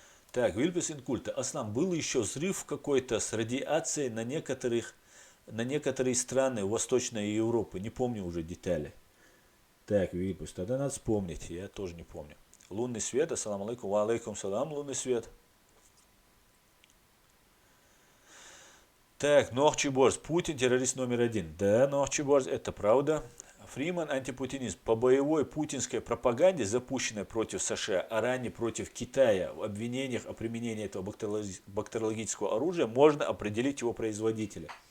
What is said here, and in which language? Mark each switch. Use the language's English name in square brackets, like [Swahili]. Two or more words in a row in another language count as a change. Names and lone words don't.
[Russian] Так, Вильпес Инкульта. Аслан, был еще взрыв какой-то с радиацией на некоторые страны Восточной Европы. Не помню уже детали. Так, Вильпес, тогда надо вспомнить. Я тоже не помню. Лунный свет. [Arabic] السلام عليكم. وعليكم السلام. [Russian] Лунный свет. Так, Нохчиборс. Путин террорист номер 1. Да, Нохчиборс, это правда. Фриман антипутинист. По боевой путинской пропаганде, запущенной против США, а ранее против Китая, в обвинениях о применении этого бактериологического оружия, можно определить его производителя.